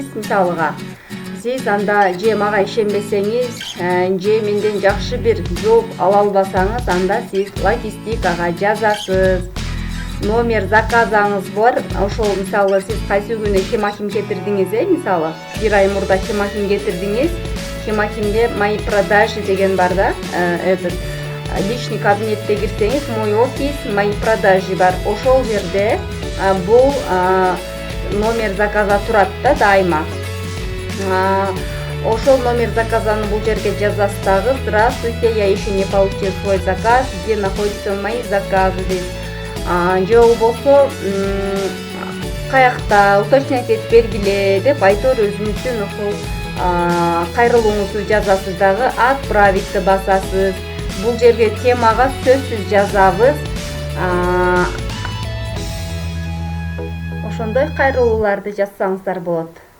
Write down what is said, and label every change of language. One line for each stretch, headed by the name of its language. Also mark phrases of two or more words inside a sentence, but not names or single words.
Kyrgyz: Мисалыга сиз анда же мага ишенбесеңиз, же менден жакшы бир жооп ала албасаңыз, анда сиз логистикага жазасыз. Номер заказыңыз бар. Ошол мисалы сиз кайсы күнү хемахим кетирдиңиз, мисалы 1 ай мурда хемахим кетирдиңиз. Хемахимде
Russian: мои продажи
Kyrgyz: деген бар да,
Russian: личный кабинетте
Kyrgyz: кирсеңиз,
Russian: мой офис, мои продажи бар.
Kyrgyz: Ошол жерде бул
Russian: номер заказа
Kyrgyz: турат да дайыма. Ошол номер заказаны бул жерге жазасыз дагы.
Russian: Здравствуйте, я еще не получил свой заказ, где находятся мои заказы
Kyrgyz: дейт. Же болбосо каякта уточнять этип бергиле деп айтор өзүңүздүн ошол кайрылууңузду жазасыз дагы, отправитти басасыз. Бул жерге темага сөзсүз жазабыз. Ошондой кайрылууларды жазсаңыздар болот.